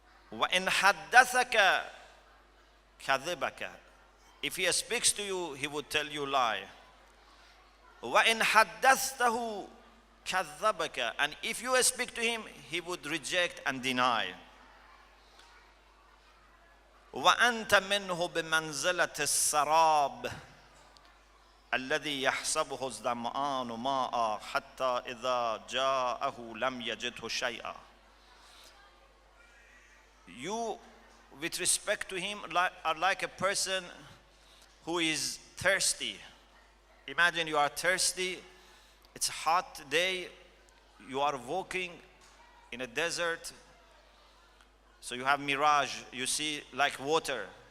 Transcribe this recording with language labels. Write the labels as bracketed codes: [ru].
[ar] Wa in haddathaka kadhibaka, [en] if he speaks to you, he would tell you lie. [ar] Wa in haddathtahu kadhabaka, [en] and if you speak to him, he would reject and deny. [ar] Wa anta minhu bimanzilati as-sarab الذي يحسبه الظمآن ماء حتى إذا جاءه لم يجده شيئا. [en] You, with respect to him, are like a person who is thirsty. Imagine you are thirsty, it's a hot day, you are walking in a desert, so you have mirage, you see like water.